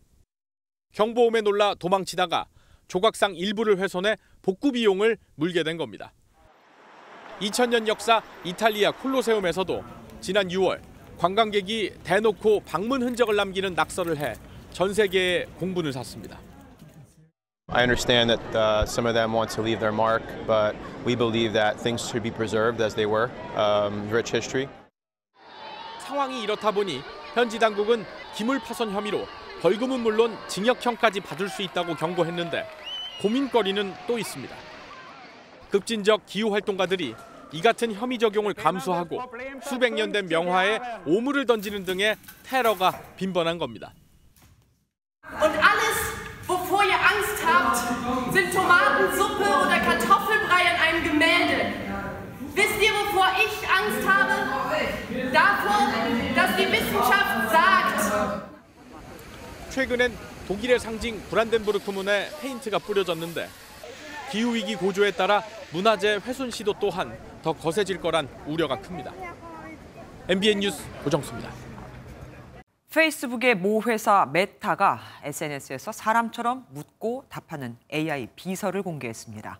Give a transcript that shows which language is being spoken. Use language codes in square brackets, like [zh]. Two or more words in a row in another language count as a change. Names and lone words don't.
[ko] 경보음에 놀라 도망치다가 조각상 일부를 훼손해 복구 비용을 물게 된 겁니다. 2000년 역사 이탈리아 콜로세움에서도 지난 6월 관광객이 대놓고 방문 흔적을 남기는 낙서를 해 전 세계에 공분을 샀습니다. [en] I understand that some of them want to leave their mark, but we believe that things should be preserved as they were, rich history. [ko] 상황이 이렇다 보니 현지 당국은 기물 파손 혐의로 벌금은 물론 징역형까지 받을 수 있다고 경고했는데 고민거리는 또 있습니다. 급진적 기후 활동가들이 이 같은 혐의 적용을 감수하고 수백 년 된 명화에 오물을 던지는 등의 테러가 빈번한 겁니다. [de] Und alles, wovor ihr habt, sind Tomatensuppe oder Kartoffelbrei in einem Gemälde. Wisst ihr, wovor ich Angst habe? Davor, dass die Wissenschaft sagt. [ko] 최근엔 독일의 상징 브란덴부르크 문에 페인트가 뿌려졌는데 기후위기 고조에 따라 문화재 훼손 시도 또한 더 거세질 거란 우려가 큽니다. MBN 뉴스 고정수입니다. 페이스북의 모 회사 메타가 SNS에서 사람처럼 묻고 답하는 AI 비서를 공개했습니다.